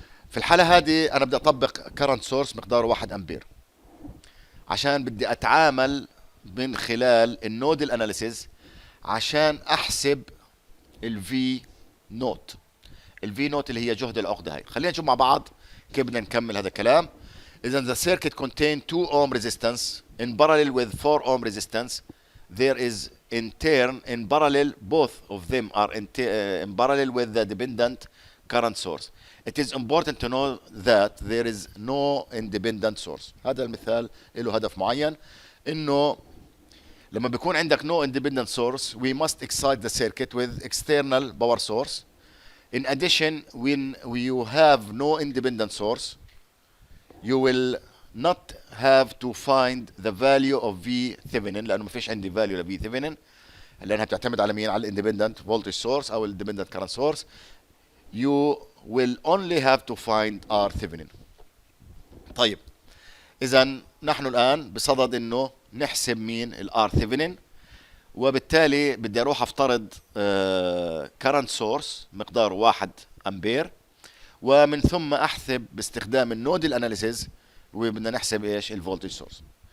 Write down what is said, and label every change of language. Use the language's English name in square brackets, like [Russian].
[Arabic] في الحالة هذه انا بدي اطبق كرنت سورس مقداره 1 امبير، عشان بدي اتعامل من خلال النود الاناليسيز عشان احسب الفي نوت. الفي نوت اللي هي جهد العقدة. هاي خلينا نشوف مع بعض كيف بدنا نكمل هذا الكلام. [English] إذا the circuit contain 2 ohm resistance in parallel with 4 ohm resistance, there is in turn in parallel both of them are in parallel with the dependent current source. It is important to know that there is no independent source. [Arabic] هذا المثال له هدف معين، إنه لما بيكون عندك [English] no independent source we must excite the circuit with external power source. In addition, when you have no independent source you will not have to find the value of V Thevenin، [Arabic] لأنه ما فيش عندي value ل V Thevenin لأنها بتعتمد على مين؟ على ال independent voltage source أو ال independent current source. [English] You will only have to find R Thevenin. [Arabic] طيب إذا نحن الآن بصدد إنه نحسب مين؟ ال R Thevenin، وبالتالي بدي أروح أفترض current source مقداره 1 أمبير، ومن ثم احسب باستخدام النود الاناليسيز وبدنا نحسب ايش؟ الفولتج سورس.